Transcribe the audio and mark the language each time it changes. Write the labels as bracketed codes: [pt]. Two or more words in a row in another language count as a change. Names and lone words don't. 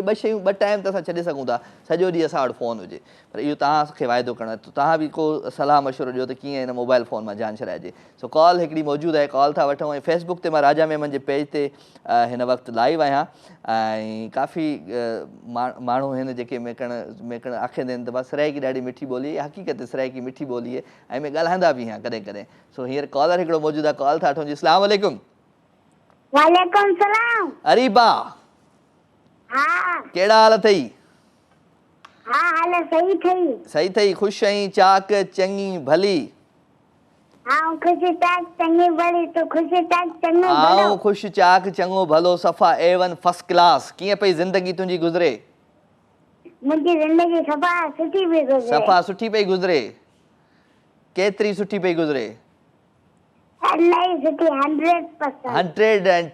[sd] ॿ शयूं ॿ टाइम त असां छॾे सघूं था सॼो ॾींहुं असां वटि फ़ोन हुजे पर इहो तव्हांखे वाइदो करणो आहे त तव्हां बि को सलाह मशवरो ॾियो त कीअं हिन [en] mobile phone [sd] मां जान छॾाइजे सो कॉल हिकिड़ी मौजूदु आहे कॉल था वठूं ऐं फेसबुक ते मां राजा मेमन जे पेज ते हिन वक़्तु लाइव आहियां ऐं काफ़ी माण्हू हिन जेके मेकण आखिंदा आहिनि त बसि सराइकी ॾाढी मिठी ॿोली हक़ीक़त सराइकी मिठी ॿोली आहे ऐं में ॻाल्हाईंदा बि आहियां कॾहिं कॾहिं सो हींअर कॉलर हिकिड़ो मौजूदु आहे कॉल था वठूं जी [ar] السلام عليكم وعليكم السلام. [sd] अरीबा हाँ कहिड़ा हाल अथई हाँ हाल सही थई सही अथई ख़ुशि आहीं चाक चङी भली हाँ खुश चाक चंगी बड़ी तो खुश चाक चंगो आऊं भलो ख़ुशि चाक चङो भलो सफ़ा A1 [en] first class [sd] कीअं पई ज़िंदगी तुंहिंजी गुज़रे मुंहिंजी ज़िंदगी सफ़ा सुठी पई गुज़रे सफ़ा सुठी पई गुज़रे केतिरी सुठी पई गुज़रे इलाही सुठी 100%